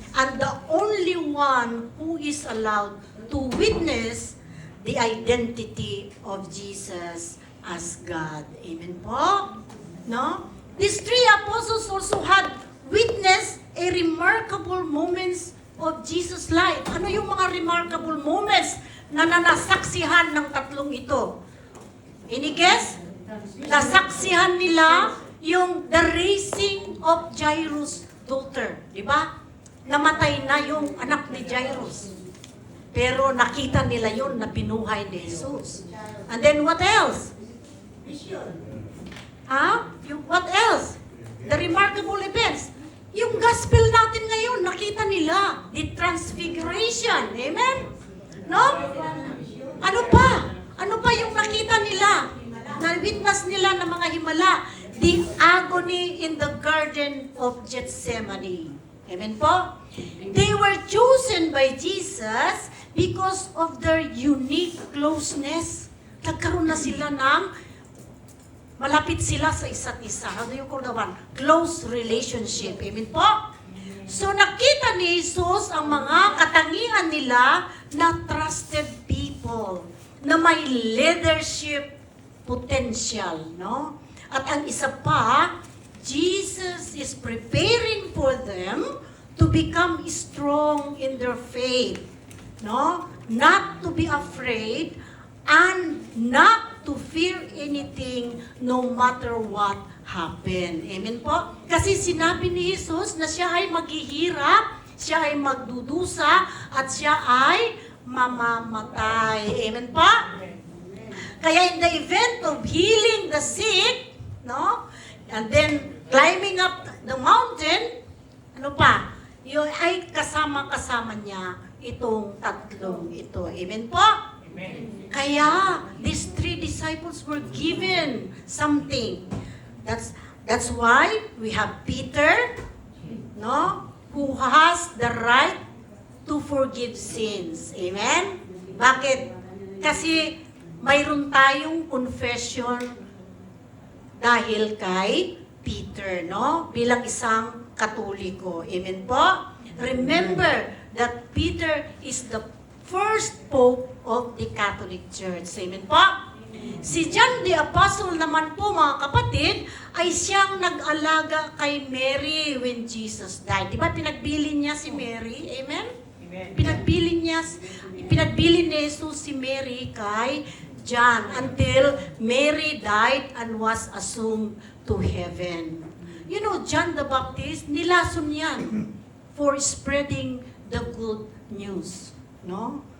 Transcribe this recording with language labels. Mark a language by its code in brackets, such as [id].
[en] And the only one who is allowed to witness the identity of Jesus as God. [tl] Amen po? No? [en] These 3 apostles also had witnessed a remarkable moments of Jesus' life. [tl] Ano yung mga remarkable moments na nanasaksihan ng 3 ito? [en] Any guess? [tl] Nasaksihan nila yung [en] the raising of Jairus' daughter. [tl] Di ba? Namatay na yung anak ni Jairus. Pero nakita nila yun na binuhay ni Jesus. [en] And then what else? What else? The remarkable events. [tl] Yung gospel natin ngayon, nakita nila. [en] The Transfiguration. Amen? No? [tl] Ano pa? Ano pa yung nakita nila? Na-witness nila ng mga himala? The [en] the agony in the Garden of Gethsemane. [tl] Amen po? [en] They were chosen by Jesus because of their unique closeness. [tl] Nagkaroon na sila ng malapit sila sa isa't isa. [en] How do you call the one? Close relationship. [tl] Amen po? So nakita ni Jesus ang mga katangian nila na trusted people, na may leadership potential, no? At ang isa pa, [en] Jesus is preparing for them to become strong in their faith, no? Not to be afraid and not to fear anything no matter what happen. [tl] Amen po? Kasi sinabi ni Jesus na siya ay maghihirap, siya ay magdudusa, at siya ay mamamatay. Amen po? [en] Kaya in the event of healing the sick, no? And then climbing up the mountain, [tl] ano pa? Yun ay kasama-kasama niya itong tatlong ito. Amen po? Amen. [en] Kaya these three disciples were given something. That's why we have Peter, no? Who has the right to forgive sins. [tl] Amen? Bakit? Kasi mayroon tayong confession dahil kay Peter, no? Bilang isang Katoliko. Amen po? [en] Remember that Peter is the first Pope of the Catholic Church. [tl] Amen po? Si John the Apostle naman po, mga kapatid, ay siyang nag-alaga kay Mary [en] when Jesus died. [tl] Di ba pinagbilin niya si Mary? Amen? Pinagbilin ni Jesus si Mary kay John [en] until Mary died and was assumed to heaven. You know, John the Baptist, [tl] nilason yan [en] for spreading the good news. No?